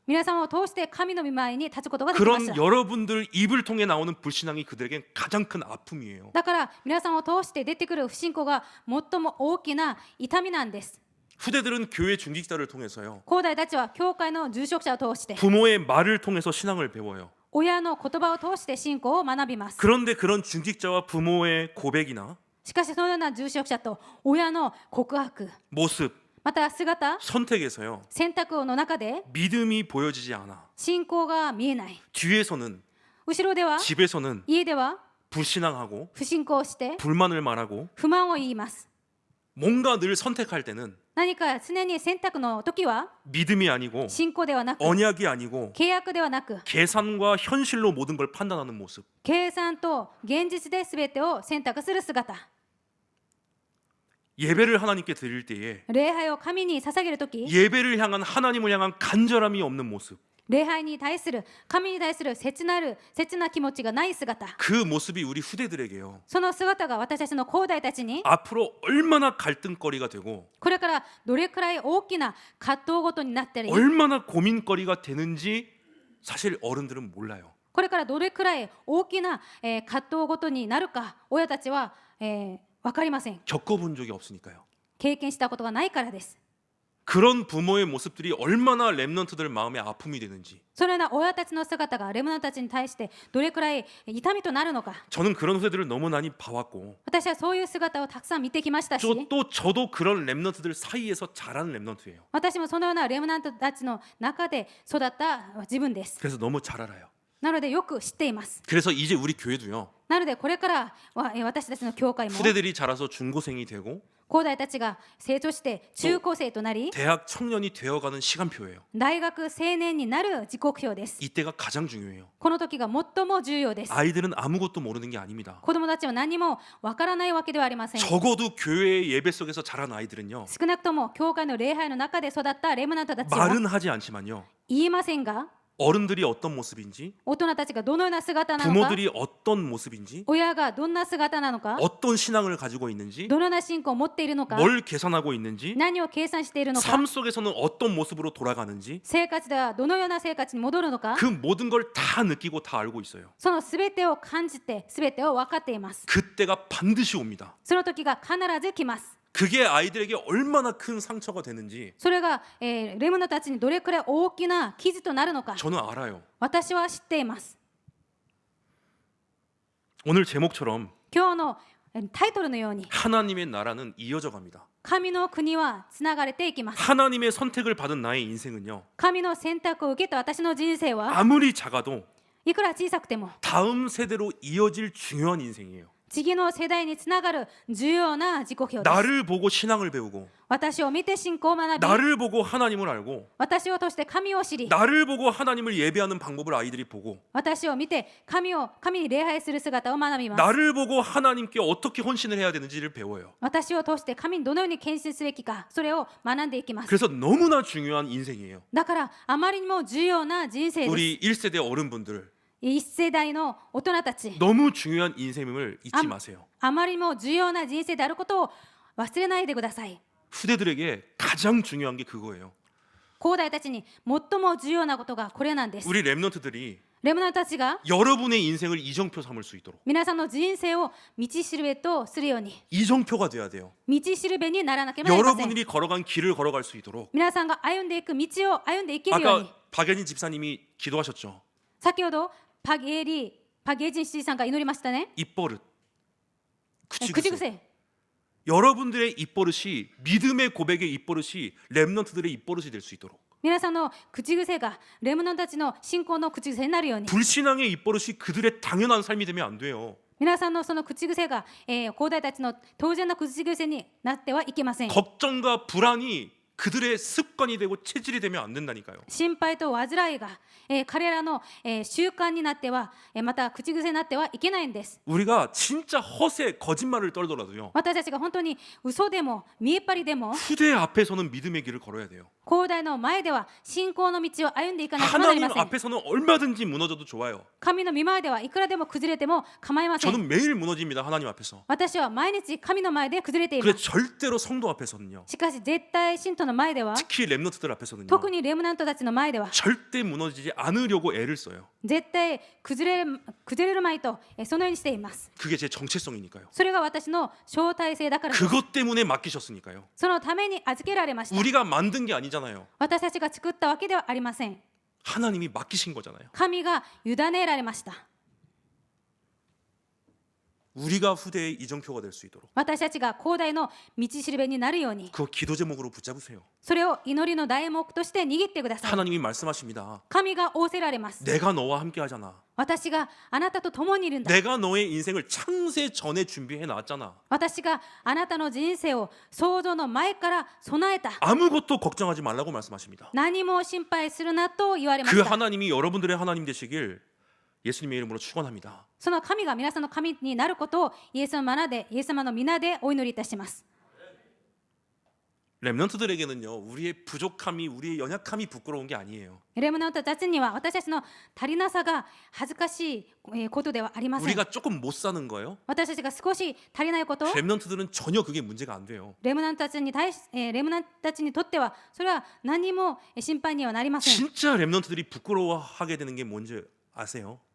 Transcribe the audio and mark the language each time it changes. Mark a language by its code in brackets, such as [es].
[ja] 皆さんを通して神の御前に立つことができまし [ko] 그런 [ja] た。 [ko] 여러분들 입을 통해 나오는 불신앙이 그들에겐 가장 큰 아픔이에요. [ja] だから皆さんを通して出てくる不信仰が最も大きな痛みなんです。 [ko] 후대들은 교회 중직자를 통해서요. [ja] 後代たちは教会の住職者を通して、 [ko] 부모의 말을 통해서 신앙을 배워요. [ja] 親の言葉を通して信仰を学びます。 [ko] 그런데 그런 중직자와 부모의 고백이나 [ja] しかしそのような住職者と親の告白、 [ko] 모습, [ja] また姿、 [ko] 선택에서요. [ja] 選択の中で [ko] 믿음이 보여지지 않아. [ja] 信仰が見えない。 [ko] 뒤에서는 [ja] 後ろでは、 [ko] 집에서는 [ja] 家では [ko] 불신앙하고 [ja] 不信仰して [ko] 불만을 말하고 [ja] 不満を言います。 [ko] 뭔가 늘 선택할 때는 [ja] 何か常に選択の時は [ko] 믿음이 아니고 [ja] 信仰ではなく、 [ko] 언약이 아니고 [ja] 契約ではなく、 [ko] 계산과 현실로 모든 걸 판단하는 모습. [ja] 計算と現実で全てを選択する姿。 [ko] 예배를 하나님께 드릴 때에 [ja] 礼拝を神に捧げる時、 [ko] 예배를 향한 하나님을 향한 간절함이 없는 모습. [ja] 礼拝に対する神に対する切な気持ちがない姿、 [ko] 그 모습이 우리 후대들에게요. [ja] その姿が私たちの後代たちに [ko] 앞으로 얼마나 갈등거리가 되고 [ja] これからどれくらい大きな葛藤ごとになったり、 [ko] 얼마나 고민거리가 되는지 사실 어른들은 몰라요. [ja] これからどれくらい大きな葛藤ごとになるか、親たちは分かりません。 [ko] 겪어본 적이 없으니까요. [ja] 経験したことがないからです。 [ko] 그런 부모의 모습들이 얼마나 렘넌트들 마음에 아픔이 되는지. [ja] そのような親たちの姿がレムナントたちに対してどれくらい痛みとなるのか、 [ko] 저는 그런 후대들을 너무 많이 봐왔고 [ja] 私はそういう姿をたくさん見てきましたし、 [ko] 또 저도 그런 렘넌트들 사이에서 자란 렘넌트예요. [ja] 私もそのようなレムナントたちの中で育った自分です。 [ko] 그래서 너무 잘 알아요. [ja] なのでよく知っています。 [ko] 그래서 이제 우리 교회도요. [ja] なのでこれからは私たちの教会も [ko] 후대들이 자라서 중고생이 되고 [ja] 後代たちが成長して中高生となり、 [ko] 대학 청년이 되어가는 시간표예요. [ja] 大学青年になる時刻表です。 [ko] 이때가 가장 중요해요. [ja] この時が最も重要です。 [ko] 아이들은 아무것도 모르는 게 아닙니다. [ja] 子供たちは何もわからないわけではありません。 [ko] 적어도 교회의 예배 속에서 자란 아이들은요. [ja] 少なくとも教会の礼拝の中で育ったレムナントたちは [ko] 말은 하지 않지만요. [ja] 言いませんが、 [ko] 어른들이 어떤 모습인지, [ja] 大人たちがどのような姿なのか、 [ko] 부모들이 어떤 모습인지, [ja] 親がどんな姿なのか、 [ko] 어떤 신앙을 가지고 있는지, [ja] どのような信仰を持っているのか、 [ko] 뭘 계산하고 있는지, [ja] 何を計算しているのか、 [ko] 삶 속에서는 어떤 모습으로 돌아가는지 [ja] 生活ではどのような生活に戻るのか、 [ko] 그 모든 걸 다 느끼고 다 알고 있어요. [ja] その全てを感じて全てを分かっています。 [ko] 그때가 반드시 옵니다. [ja] その時が必ず来ます。 [ko] 그게 아이들에게 얼마나 큰 상처가 되는지 [ja] それが、レムナントたちにどれくらい大きな傷となるのか、 [ko] 저는 알아요. [ja] 私は知っています。 [ko] 오늘 제목처럼 [ja] 今日のタイトルのように、 [ko] 하나님의 나라는 이어져 갑니다. [ja] 神の国はつながれていきます。 [ko] 하나님의 선택을 받은 나의 인생은요. [ja] 神の選択を受けた私の人生は [ko] 아무리 작아도 [ja] いくら小さくても [ko] 다음 세대로 이어질 중요한 인생이에요. [ja] 次の世代につながる重要な自己表です。 [ko] 나를 보고 신앙을 배우고 [ja] 私を見て信仰を学び、 [ko] 나를 보고 하나님을 알고 [ja] 私を通して神を知り、 [ko] 나를 보고 하나님을 예배하는 방법을 아이들이 보고 [ja] 私を見て神に礼拝する姿を学びます。 [ko] 나를 보고 하나님께 어떻게 헌신을 해야 되는지를 배워요. [ja] 私を通して神にどのように献身すべきか、それを学んでいきます。 [ko] 그래서 너무나 중요한 인생이에요. [ja] だからあまりにも重要な人生です。 [ko] 우리 1세대 어른분들 [ja] 一世代の大人たち、 [ko] 너무 중요한 인생임을 잊지 마세요. [ja] あまりにも重要な人生であることを忘れないでください。 [ko] 후대들에게 가장 중요한 게 그거예요. [ja] 後代たちに最も重要なことがこれなんです。 [ko] 우리 렘넌트들이 [ja] レムナントたちが [ko] 여러분의 인생을 이정표 삼을 수 있도록 [ja] 皆さんの人生を道しるべとするように、 [ko] 이정표가 돼야 돼요. [ja] 道しるべにならなければなりません。 [ko] 여러분들이 걸어간 길을 걸어갈 수 있도록 [ja] 皆さんが歩んでいく道を歩んでいけるように。 [ko] 아까 박연희 집사님이 기도하셨죠. [ja] 先ほどパゲージンシーさんが祈りましたね。 [ko] 입버릇, [ja] 口 구치구세. 癖。 [ko] 여러분들의 입버릇이 믿음의 고백의 입버릇이 렘넌트들의 입버릇이 될 수 있도록 [ja] 皆さんの口癖がレムナントたちの信仰の口癖になるように [ko] 불신앙의 입버릇이 그들의 당연한 삶이 되면 안 돼요. [ja] 皆さんのその口癖が、皇太たちの当然の口癖になってはいけません。 [ko] 걱정과 불안이 그들의 습관이 되고 체질이 되면 안 된다니까요. [ja] 心配と煩いが、彼らの、習慣になっては、また口癖になってはいけないんです。 [ko] 우리가 진짜 허세 거짓말을 떨더라도요. [ja] 私たちが本当に嘘でも見えっ張りでも [ko] 후대 앞에서는 믿음의 길을 걸어야 돼요. [ja] 後代の前では信仰の道を歩んでいかなければなり [ko] 하나님 [ja] ません。 [ko] 앞에서는 얼마든지 무너져도 좋아요. [ja] 神の御前ではいくらでも崩れても構いません。 [ko] 저는 매일 무너집니다. 하나님 앞에서. [ja] 私は毎日神の前で崩れてい [ko] 그래 [ja] ます。 [ko] 절대로 성도 앞에서는요. [ja] しかし絶対信徒の前では [ko] 특히 렘넌트들 앞에서는요. [ja] 特にレムナントたちの前では [ko] 절대 무너지지 않으려고 애를 써요. [ja] 絶対崩れるまいとそのようにしています。 [ko] 그게 제 정체성이니까요. [ja] それが私の招待制だからです。 [ko] 그것 때문에 맡기셨으니까요. [ja] そのために預けられました。 [ko] 우리가 만든 게 아니잖아요. [ja] 私たちが作ったわけではありません。 [ko] 하나님이 맡기신 거잖아요. [ja] 神が委ねられました。 [ko] 우리가 후대의 이정표가 될 수 있도록 [ja] 私たちが後代の道しるべになるように [ko] 그 기도 제목으로 붙잡으세요. [ja] それを祈りの題目として握ってください。 [ko] 하나님이 말씀하십니다. [ja] 神が仰せられます。 [ko] 내가 너와 함께 하잖아. [ja] 私があなたと共にいるんだ。 [ko] 내가 너의 인생을 창세 전에 준비해 놨잖아. [ja] 私があなたの人生を創造の前から備えた。 [ko] 아무것도 걱정하지 말라고 말씀하십니다. [ja] 何も心配するなと言われま [ko] 그 [ja] した。 [ko] 하나님이 여러분들의 하나님 되시길 예수님의 이름으로 축원합니다. [ja] その神が皆さんの神になることをイエス様の皆でお祈りいたします。 [ko] 렘넌트들에게는요, 우리의 부족함이, 우리의 연약함이 부끄러운 게 아니에요. [ja] レムナントたちには私たちの足りなさが恥ずかしいことではありません。 [ko] 우리가 조금 못 사는 거예요. [ja] 私たちが少し足りないこと、 [ko] 렘넌트들은 전혀 그게 문제가 안 돼요. [ja] レムナントたちにとってはそれは何も心配にはなりません。 [ko] 진짜 렘넌트들이 부끄러워하게 되는 게 뭔지 아세요?